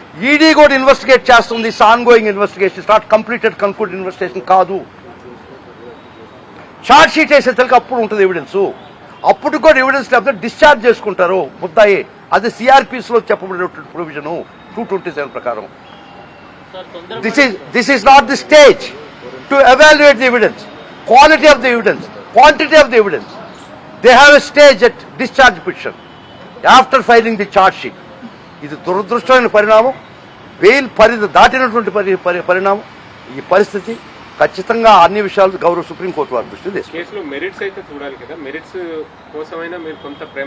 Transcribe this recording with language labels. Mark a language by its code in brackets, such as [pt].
[te] ED కూడా investigate చేస్తుంది. [en] ongoing investigation, not completed conclude investigation [te] కాదు. ఛార్జ్ షీట్ వేసే తెలుగు అప్పుడు ఉంటుంది ఎవిడెన్స్. అప్పుడు కూడా ఎవిడెన్స్ లేకపోతే డిశ్చార్జ్ చేసుకుంటారు ముద్దాయి. అది సిఆర్పిస్ లో చెప్పబడినటువంటి ప్రొవిజన్ 227 ప్రకారం. [en] This is not the stage to evaluate the evidence, quality of the evidence, quantity of the evidence. They have a stage at discharge petition after filing the charge sheet. [te] ఇది దురదృష్టమైన పరిణామం, bail పరిధి దాటినటువంటి పరిణామం. ఈ పరిస్థితి ఖచ్చితంగా అన్ని విషయాలు గౌరవ సుప్రీంకోర్టు వారి దృష్టి తీసుకుంది. కేసులో మెరిట్స్ అయితే చూడాలి కదా, మెరిట్స్ కోసమైనా మీరు కొంత